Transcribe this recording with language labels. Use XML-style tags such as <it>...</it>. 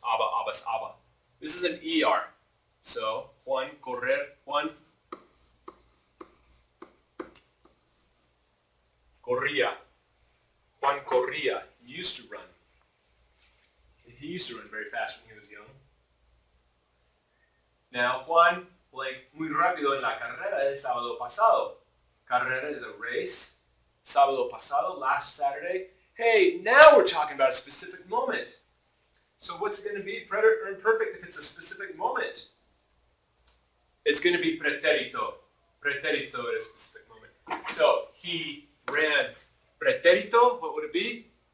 <en>Abba, abbas, abba. This is an ER. So, Juan, correr, Juan.</en> <es>Corría. Juan corría.</es> <en>He used to run. He used to run very fast when he was young.</en> <es>Now, Juan, like, muy rápido en la carrera el sábado pasado.</es> <en>Carrera is a race.</en> <es>Sábado pasado,</es> <en>last Saturday. Hey, now we're talking about a specific moment. So what's it going to be, preterite or imperfect, if it's a specific moment? It's going to be preterito. Preterito at a specific moment. So he ran preterito. What would it be?</en>